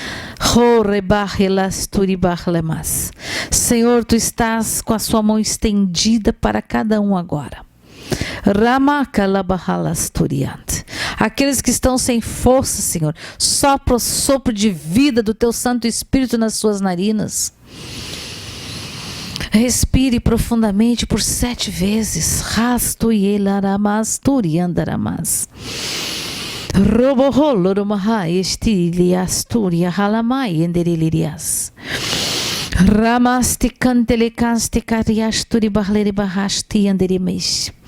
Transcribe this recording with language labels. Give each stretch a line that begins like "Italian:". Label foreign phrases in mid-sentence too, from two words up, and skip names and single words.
Portuguese: Senhor, Tu estás com a sua mão estendida para cada um agora. Aqueles que estão sem força, Senhor, sopra o sopro de vida do Teu Santo Espírito nas suas narinas. Respire profundamente por 7 vezes. Rastoyelaramas turiandaramas. Roboholoromaha estiliasturia halamai enderilirias. Ramasti cantelecasti cariasturi bahleri bahasti anderimeis.